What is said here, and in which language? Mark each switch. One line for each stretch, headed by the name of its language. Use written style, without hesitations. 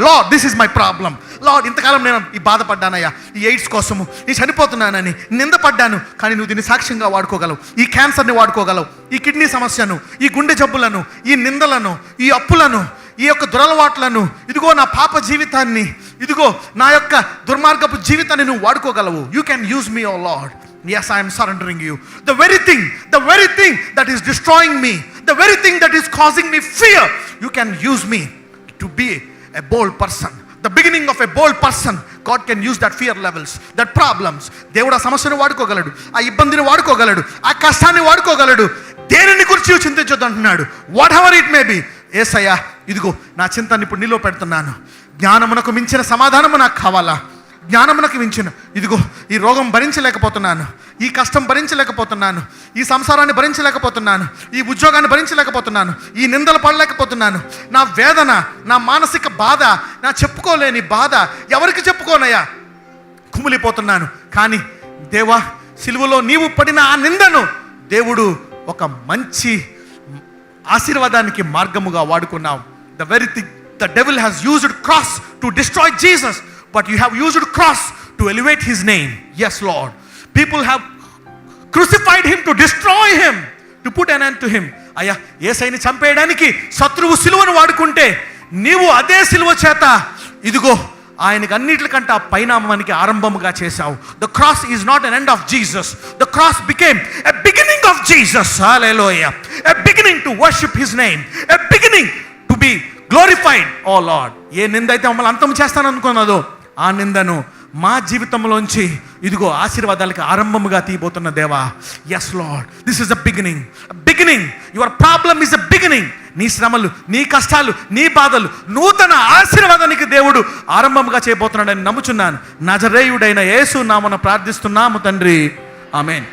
English: Lord, this is my problem.
Telugu: Lord, ఇంతకాలం నేను ఈ బాధపడ్డానయ్యా, ఈ ఎయిడ్స్ కోసము, నేను చనిపోతున్నానని నిందపడ్డాను, కానీ నువ్వు దీన్ని సాక్ష్యంగా వాడుకోగలవు. ఈ క్యాన్సర్ని వాడుకోగలవు, ఈ కిడ్నీ సమస్యను, ఈ గుండె జబ్బులను, ఈ నిందలను, ఈ అప్పులను, ఈ యొక్క దురలవాట్లను, ఇదిగో నా పాప జీవితాన్ని, ఇదిగో నా యొక్క దుర్మార్గపు జీవితాన్ని నువ్వు వాడుకోగలవు.
English: You can use me, oh lord. Yes, I am surrendering you. The very thing that is destroying me, the very thing that is causing me fear, you can use me to be a bold person. The beginning of a bold person, God can use that fear levels, that problems.
Telugu: దేవుడు ఆ సమస్యను వాడుకోగలడు, ఆ ఇబ్బందిని వాడుకోగలడు, ఆ కష్టాన్ని వాడుకోగలడు. దేనిని గురించి చింతించొద్దు అంటున్నాడు.
English: Whatever it may be.
Telugu: యేసయ్యా, ఇదిగో నా చింతని ఇప్పుడు నీలో పెడుతున్నాను. జ్ఞానమునకు మించిన సమాధానము నాకు కావాలా? జ్ఞానమునకు మించిన, ఇదిగో ఈ రోగం భరించలేకపోతున్నాను, ఈ కష్టం భరించలేకపోతున్నాను, ఈ సంసారాన్ని భరించలేకపోతున్నాను, ఈ ఉద్యోగాన్ని భరించలేకపోతున్నాను, ఈ నిందలు పడలేకపోతున్నాను, నా వేదన, నా మానసిక బాధ, నా చెప్పుకోలేని బాధ, ఎవరికి చెప్పుకోనయ్యా, కుమిలిపోతున్నాను. కానీ దేవా, సిలువలో నీవు పడిన ఆ నిందను దేవుడు ఒక మంచి ఆశీర్వాదానికి మార్గముగా వాడుకున్నావు.
English: The very thing the devil has used cross to destroy Jesus, but you have used cross to elevate his name. Yes, Lord. People have crucified him to destroy him, to put an end to him.
Telugu: అయ్యా, యేసయ్యని చంపేయడానికి శత్రువు సిలువను వాడుకుంటే నీవు అదే సిలువ చేత ఇదిగో ఆయనకి అన్నిటికంటే పైనామానికి ఆరంభముగా చేశావు.
English: The cross is not an end of Jesus. The cross became a beginning of Jesus. Hallelujah. A beginning to worship his name. A beginning to be glorified. Oh Lord.
Telugu: ఏ నింద అయితే మమ్మల్ని అంతం చేస్తాననుకున్నదో ఆ నిందను మా జీవితంలోంచి ఇదిగో ఆశీర్వాదాలకు ఆరంభముగా తీయబోతున్న దేవా.
English: Yes lord, this is a beginning. Your problem is a beginning.
Telugu: నీ శ్రమలు, నీ కష్టాలు, నీ బాధలు నూతన ఆశీర్వాదానికి దేవుడు ఆరంభముగా చేయబోతున్నాడని నమ్ముచున్నాను. నజరేయుడైన యేసు నామమున ప్రార్థిస్తున్నాము తండ్రి. ఆమేన్.